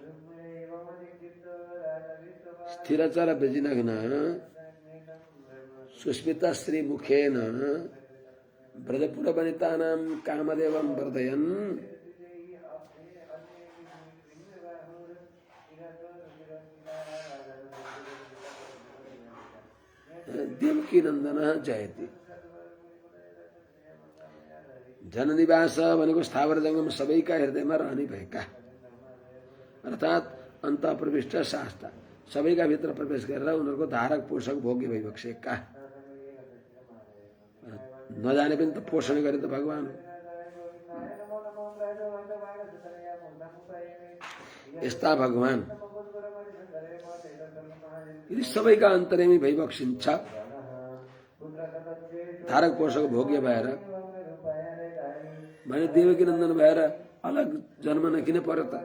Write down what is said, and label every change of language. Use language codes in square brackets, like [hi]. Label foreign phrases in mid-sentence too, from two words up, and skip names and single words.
[sa] स्थिरचर वृजिनग्न सुस्मिता श्रीमुखेन ब्रजपुरवनितानां कामदेवं वर्धयन् देवकी नंदन जयति। [ne] जननिवास भनेको स्थावर जंगम सबैका हृदयमा रहने भएका अर्थात अन्त प्रविष्ट शास्त्र सबैका भित्र प्रवेश गरेर उनीहरूको धारक पोषक भोग्य भइबक्सेका। नजाने पनि त पोषण गरे त भगवान। यस्ता भगवान यदि सबैका अन्तर्यामी भइबक्सिन्छ धारक पोषक भोग्य भएर भने देवकी नन्दन भएर अलग जन्म नकिन पर्यो त?